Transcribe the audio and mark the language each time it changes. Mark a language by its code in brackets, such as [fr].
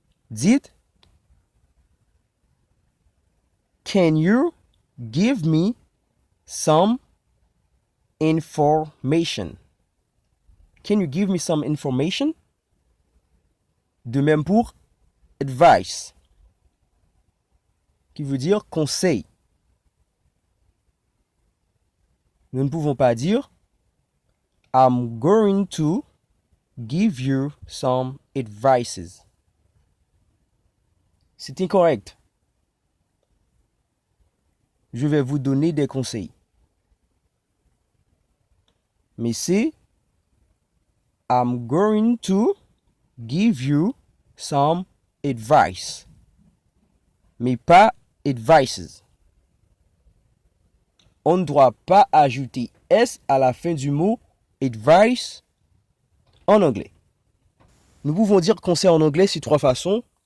[en] Dites can you give me some information? Can you give me some information? [fr] De même pour advice, qui veut dire conseil. [en] Nous ne pouvons pas dire I'm going to give you some advices. [fr] C'est incorrect. Je vais vous donner des conseils. [en] Mais c'est I'm going to give you some advice. [fr] Mais pas advices. On ne doit pas ajouter S à la fin du mot advice en anglais. Nous pouvons dire conseil en anglais sur trois façons.